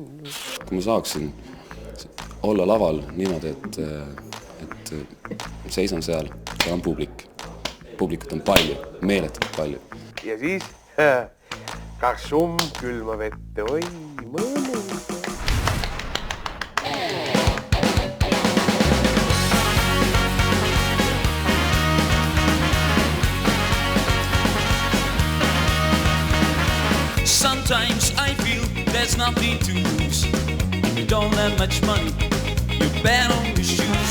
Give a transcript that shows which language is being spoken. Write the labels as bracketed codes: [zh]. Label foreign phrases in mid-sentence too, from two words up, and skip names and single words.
[et] Kui ma saaksin olla laval niimoodi, et seisan seal on publik. Publikut on palju, meeletult palju. Ja siis karsum külma vette, oi, mõnus. [en] Sometimes I feel there's nothing to lose. You don't have much money, you bet on your shoes.